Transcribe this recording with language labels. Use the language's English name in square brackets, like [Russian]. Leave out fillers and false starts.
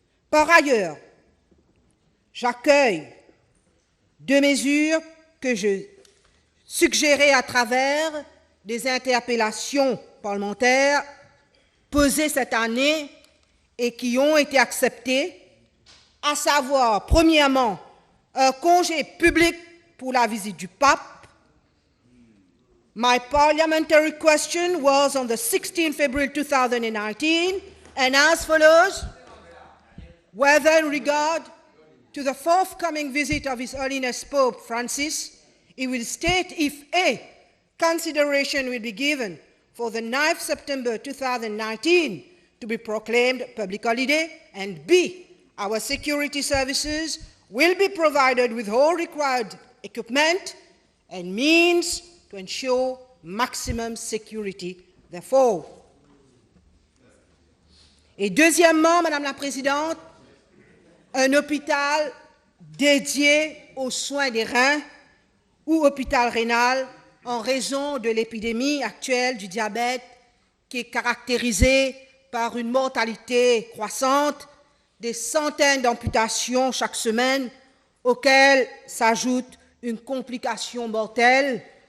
[French] Par ailleurs, j'accueille deux mesures que je suggérais à travers des interpellations parlementaires posées cette année et qui ont été acceptées, à savoir, premièrement, un congé public pour la visite du pape. [English] My parliamentary question was on the 16th February 2019 and as follows: whether in regard to the forthcoming visit of His Holiness Pope Francis, he will state if A, consideration will be given for the 9th September 2019 to be proclaimed public holiday, and B, our security services will be provided with all required equipment and means to ensure maximum security, therefore. [French] Et deuxièmement, Madame la Présidente, un hôpital dédié aux soins des reins ou hôpital rénal en raison de l'épidémie actuelle du diabète qui est caractérisée par une mortalité croissante, des centaines d'amputations chaque semaine auxquelles s'ajoute une complication mortelle